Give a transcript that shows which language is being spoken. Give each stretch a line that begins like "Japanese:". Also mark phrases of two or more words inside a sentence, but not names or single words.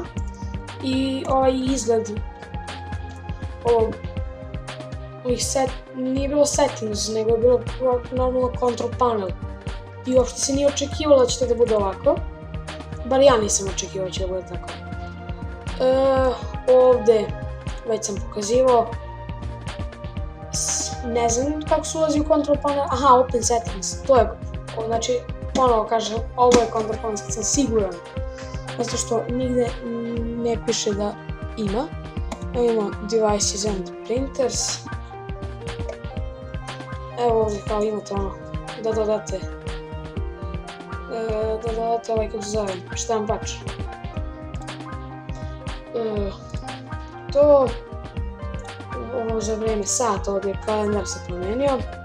Serbian: I ovaj izgled ovih nije bilo settings, nego je bilo normalno
English: control panel.
Serbian: I uopšte se nije očekivalo da će to da bude ovako, bar ja nisam očekivao da će da bude tako. Ovdje, već sam pokazivao, ne znam kako se ulazi u
English: control panel,
Serbian: aha,
English: open settings,
Serbian: to je, znači, ponovo kažem, ovo je
English: control panel,
Serbian: sam siguran, zato što nigde ne piše da ima.
English: Imamo devices and printers.
Serbian: Evo ovdje kao imate ono, da dodate ovaj kako se zove, štampač. To, ovo za vrijeme sata ovdje kalendar se promenio.